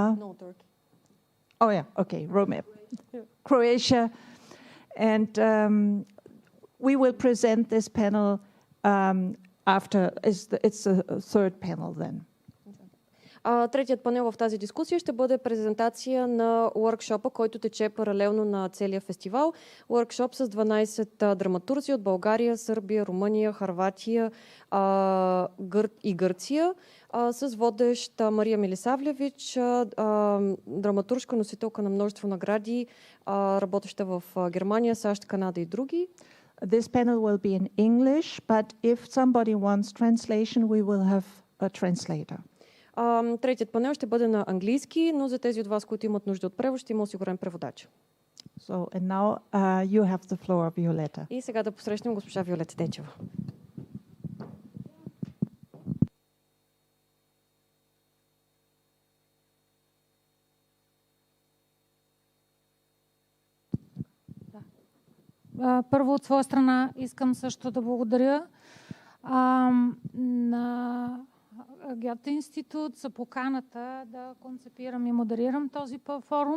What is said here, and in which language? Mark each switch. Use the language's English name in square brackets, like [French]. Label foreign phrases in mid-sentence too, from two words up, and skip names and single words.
[English] No, Turkey. Oh yeah, okay, Croatia. And we will present this panel after, it's the third panel then. [Bulgarian] Третият панел в тази дискусия ще бъде презентация на уъркшопа, който тече паралелно на целия фестивал. Уъркшоп с 12 драматурзи от България, Сърбия, Румъния, Хърватия и Гърция, с водеща Мария Милисавлевич, драматуржка, носителка на множество награди, работеща в Германия, САЩ, Канада и други. [English] This panel will be in English, but if somebody wants translation, we will have a translator. [Bulgarian] Третият панел ще бъде на английски, но за тези от вас, които имат нужда от превод, ще има осигурен преводач. [English] So, and now you have the floor, Violeta. [Bulgarian] И сега да посрещнем госпожа Виолета Дечева. Първо от своя страна искам също да благодаря на Гьоте институт за поканата да концепирам и модерирам този форум.